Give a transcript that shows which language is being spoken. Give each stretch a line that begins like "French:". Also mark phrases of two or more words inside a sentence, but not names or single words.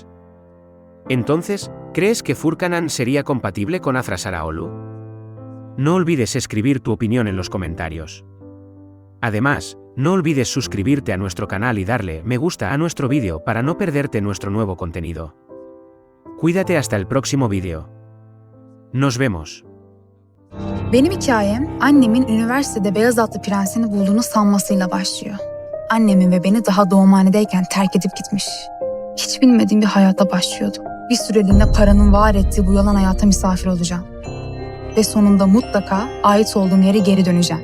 Spanish: Entonces, ¿crees que Furkan An sería compatible con Afra Saraolu? No olvides escribir tu opinión en los comentarios. Además, no olvides suscribirte a nuestro canal y darle me gusta a nuestro vídeo para no perderte nuestro nuevo contenido. Cuídate hasta el próximo vídeo. Nos vemos.
Turkish: Benim hikayem annemin üniversitede beyaz atlı prensini bulduğunu sanmasıyla başlıyor. Annemi ve beni daha doğumhanedeyken terk edip gitmiş. Hiç bilmediğim bir hayata başlıyordum. Bir süreliğine paranın var ettiği bu yalan hayata misafir olacağım. Ve sonunda mutlaka ait olduğum yere geri döneceğim.